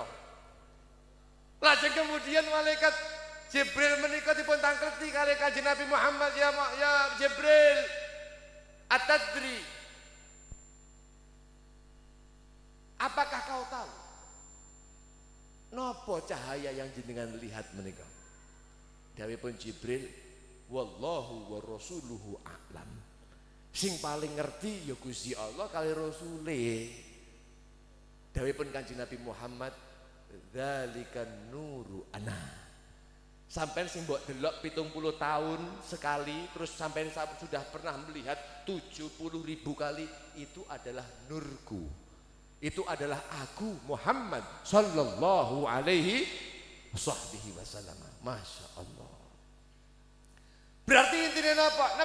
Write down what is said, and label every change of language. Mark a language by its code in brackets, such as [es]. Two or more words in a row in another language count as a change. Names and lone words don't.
[jv] Lajeng kemudian malaikat Jibril menika dipun tangkleti kali Kanjeng Nabi Muhammad, [ar] يا جبريل أتدري, [id] apakah kau tahu nopo cahaya yang jenengan lihat menika? [jv] Dawuhipun Jibril, [ar] والله ورسوله أعلم. [jv] Sing paling ngerti ya Gusti Allah kali Rasule. Dawuhipun Kanjeng Nabi Muhammad, [ar] ذلك نور أنا. [id] Sampai [jv] sing mbok delok [id] 70 tahun sekali, terus sampai sudah pernah melihat 70.000 kali, itu adalah nurku. Itu adalah aku Muhammad [ar] صلى الله عليه وسلم. ما شاء الله. [id] Berarti intinya apa?